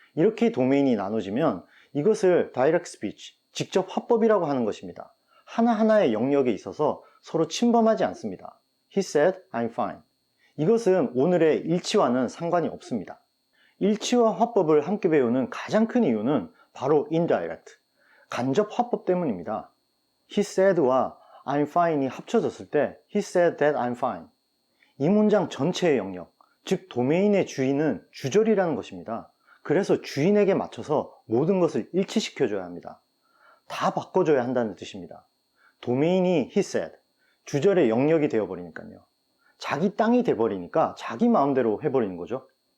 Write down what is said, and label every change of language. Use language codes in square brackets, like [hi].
[ko] 이렇게 도메인이 나눠지면 이것을 Direct Speech, 직접 화법이라고 하는 것입니다. 하나하나의 영역에 있어서 서로 침범하지 않습니다. [en] He said, I'm fine. [ko] 이것은 오늘의 일치와는 상관이 없습니다. 일치와 화법을 함께 배우는 가장 큰 이유는 바로 indirect, 간접 화법 때문입니다. [en] He said와 I'm fine이 [ko] 합쳐졌을 때 [en] He said that I'm fine. [ko] 이 문장 전체의 영역, 즉 도메인의 주인은 주절이라는 것입니다. 그래서 주인에게 맞춰서 모든 것을 일치시켜줘야 합니다. 다 바꿔줘야 한다는 뜻입니다. 도메인이 he said, 주절의 영역이 되어버리니까요. 자기 땅이 돼버리니까 자기 마음대로 해버리는 거죠.